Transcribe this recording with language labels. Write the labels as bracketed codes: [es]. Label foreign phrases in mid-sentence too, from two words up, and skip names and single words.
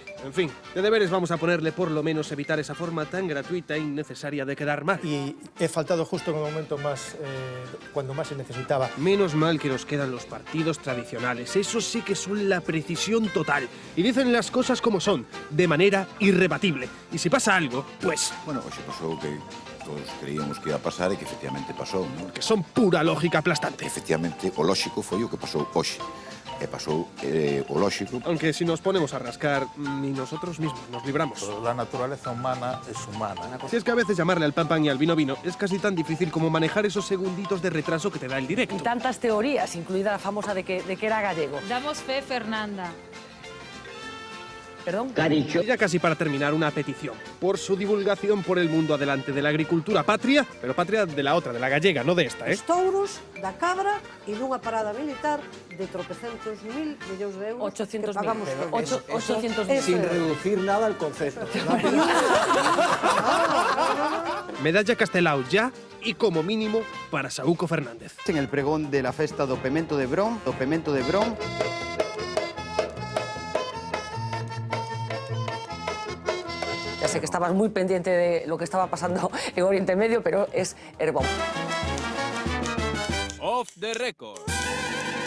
[es] En fin, de deberes vamos a ponerle por lo menos evitar esa forma tan gratuita e innecesaria de quedar mal. Y he faltado justo en el momento más, cuando más se necesitaba. Menos mal que nos quedan los partidos tradicionales. Esos sí que son la precisión total. Y dicen las cosas como son, de manera irrebatible. Y si pasa algo, pues... Bueno, [gl] hoxe pasou que todos creíamos que [es] iba a pasar [gl] e que efectivamente pasou, non? [es] Que son pura lógica aplastante. [gl] Efectivamente, o lóxico foi o que pasou hoxe. E pasou o lóxico. [es] Aunque si nos ponemos a rascar, ni nosotros mismos nos libramos. Pero la naturaleza humana es humana. Si es que a veces llamarle al pan pan y al vino vino es casi tan difícil como manejar esos segunditos de retraso que te da el directo. Y tantas teorías, incluida la famosa de que era gallego. Damos fe, Fernanda. ¿Perdón? Y ya casi para terminar, una petición. Por su divulgación por el mundo adelante de la agricultura patria, pero patria de la otra, de la gallega, no de esta, ¿eh? [gl] Os touros, da cabra e dunha parada militar de tropecentos mil millóns de euros 800.000 que pagamos todos. 800.000. [es] Sin reducir nada al concepto. Medalla Castelao ya y como mínimo para Saúco Fernández. En el pregón de la festa do Pemento de Brón, Ya sé que estabas muy pendiente de lo que estaba pasando en Oriente Medio, pero es Herbón. [en] Off the record.